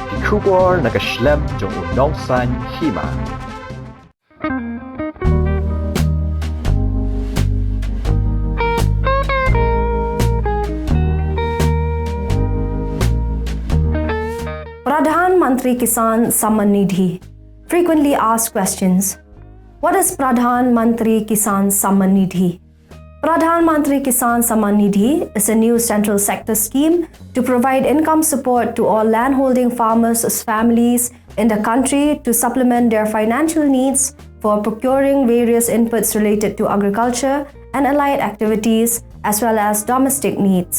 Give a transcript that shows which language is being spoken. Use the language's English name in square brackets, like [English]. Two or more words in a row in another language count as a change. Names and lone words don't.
[Khasi] Shubor nakaslem jong Nongsaiñ Hima. [English] Pradhan, Mantri, Kisan, Samman, Nidhi. Frequently asked questions. What is Pradhan, Mantri, Kisan, Samman, Nidhi? Pradhan, Mantri, Kisan, Samman, Nidhi is a new central sector scheme to provide income support to all landholding farmers' families in the country to supplement their financial needs for procuring various inputs related to agriculture and allied activities as well as domestic needs.